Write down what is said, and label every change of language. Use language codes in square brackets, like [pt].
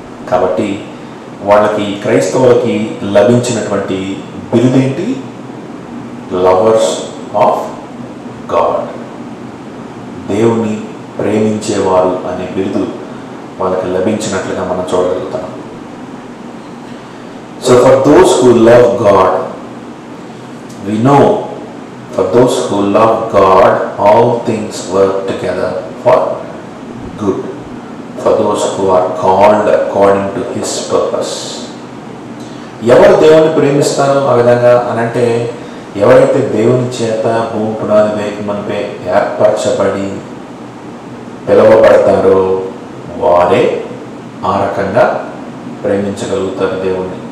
[te] కాబట్టి వాళ్ళకి క్రైస్తవులకి లభించినటువంటి బిరుదేంటి, [en] lovers of God, [te] దేవుని ప్రేమించేవారు అనే బిరుదు వాళ్ళకి లభించినట్లుగా మనం చూడగలుగుతాం. [en] So for those who love God, we know for those who love God all things work together for good for those who are called according to his purpose. [te] ఎవరు దేవుని ప్రేమిస్తారు ఆ విధంగా అనంటే ఎవరైతే దేవుని చేత భూమి పునాది వేయకమునుపే ఏర్పరచబడి పిలువబడతారో వారే ఆ రకంగా ప్రేమించగలుగుతారు దేవుణ్ణి.